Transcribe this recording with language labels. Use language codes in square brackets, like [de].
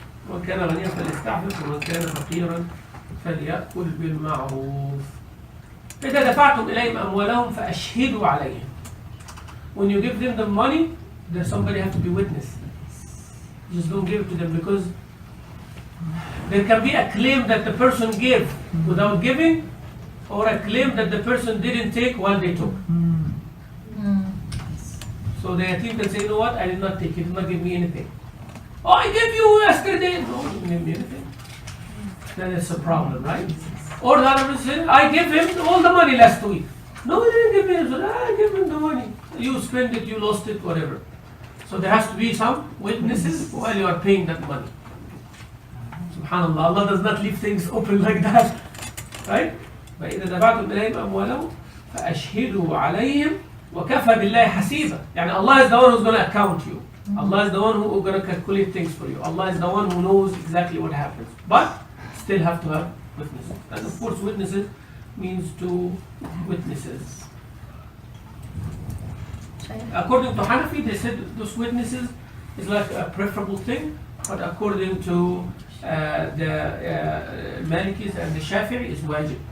[ar] ومن كان غنيا فليستعفف ومن كان فقيرا فليأكل بالمعروف. إذا دفعتم إليهم أموالهم فأشهدوا عليهم. [en] When you give them the money, there's somebody have to be witness. Just don't give it to them, because there can be a claim that the person gave without giving, or a claim that the person didn't take while they took. So the yatim can say, you know what, I did not take, you did not give me anything. Oh, I gave you yesterday. No, you didn't give me anything. Then it's a problem, right? Or the other person says, I gave him all the money last week. No, you didn't give me anything. I gave him the money. You spend it, you lost it, whatever. So there has to be some witnesses while you are paying that money. Subhanallah, Allah does not leave things open like that. Right? [ar] فإذا دفعتم إليهم أموالهم فأشهدوا عليهم وكفى بالله حسيبا. [en] يعني Allah is the one who's going to account you. Allah is the one who is going to calculate things for you. Allah is the one who knows exactly what happens. But still have to have witnesses. And of course witnesses means 2 witnesses. According to Hanafi, they said those witnesses is like a preferable thing, but according to the Malikis and the Shafi'i is wajib.